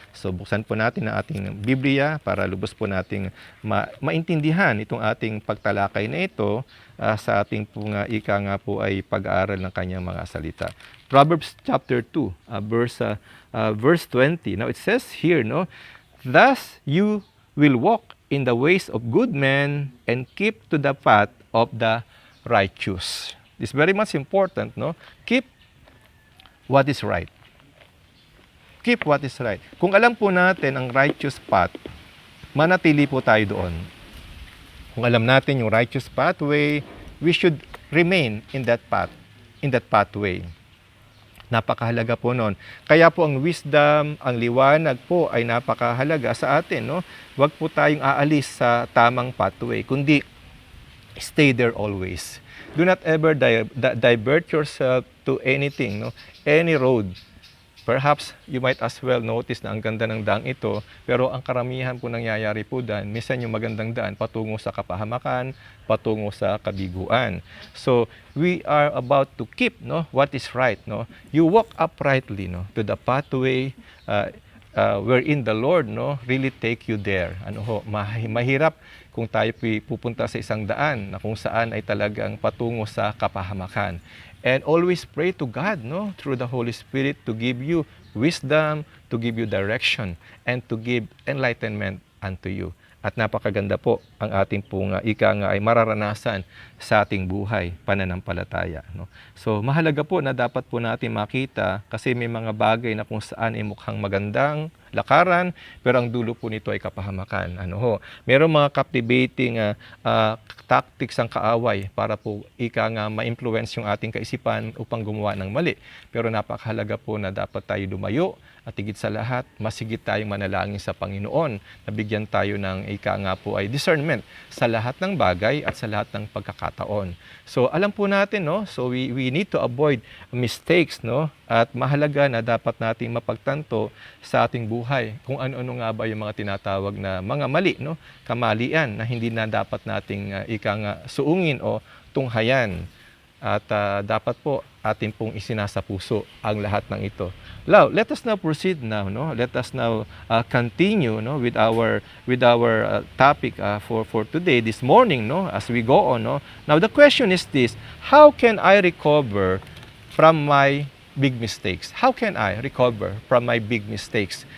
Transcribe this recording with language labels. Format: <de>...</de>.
<tl>So buksan po natin ang ating Biblia para lubos po nating maintindihan itong ating pagtalakay na ito sa ating pong ika nga po ay pag-aaral ng kanyang mga salita.</tl> <en>Proverbs chapter 2, verse 20. Now it says here, no, thus you will walk in the ways of good men and keep to the path of the righteous. This is very much important, no? Keep what is right. Keep what is right.</en> <tl>Kung alam po natin ang righteous path, manatili po tayo doon. Kung alam natin yung</tl> <en>righteous pathway, we should remain in that pathway.</en> <tl>Napakahalaga po noon. Kaya po ang wisdom, ang liwanag po ay napakahalaga sa atin. No? Huwag po tayong aalis sa tamang pathway, kundi</tl> <en>stay there always. Do not ever divert yourself to anything, no? Any road. Perhaps you might as well notice</en> <tl>na ang ganda ng daang ito, pero ang karamihan po nangyayari po daan, minsan yung magandang daan patungo sa kapahamakan, patungo sa kabiguan.</tl> <en>So, we are about to keep, no, what is right, no? You walk uprightly, no, to the pathway wherein the Lord, no, really take you there.</en> <tl>Ano ho, mahirap kung tayo pupunta sa isang daan na kung saan ay talagang patungo sa kapahamakan.</tl> <en>And always pray to God, no, through the Holy Spirit to give you wisdom, to give you direction, and to give enlightenment unto you.</en> <tl>At napakaganda po ang ating pong ika nga ay mararanasan sa ating buhay, pananampalataya. No? So mahalaga po na dapat po natin makita kasi may mga bagay na kung saan ay mukhang magandang lakaran, pero ang dulo po nito ay kapahamakan. Ano ho? Merong mga captivating tactics ang kaaway para po ika nga ma-influence yung ating kaisipan upang gumawa ng mali. Pero napakahalaga po na dapat tayo lumayo at higit sa lahat, masigit tayong manalangin sa Panginoon. Nabigyan tayo ng ika nga po ay discernment sa lahat ng bagay at sa lahat ng pagkakataon. So alam po natin, no?</tl> <en>So we need to avoid mistakes, no?</en> <tl>At mahalaga na dapat nating mapagtanto sa ating buhay kung ano-ano nga ba yung mga tinatawag na mga mali, no? Kamalian na hindi na dapat nating ika nga suungin o tunghayan. At dapat po atin pong isinasa puso ang lahat ng ito.</tl> <en>Now, let us now proceed now, no? Let us now continue, no, with our topic for today, this morning, no, as we go on, no. Now, the question is this: how can I recover from my big mistakes? How can I recover from my big mistakes?</en>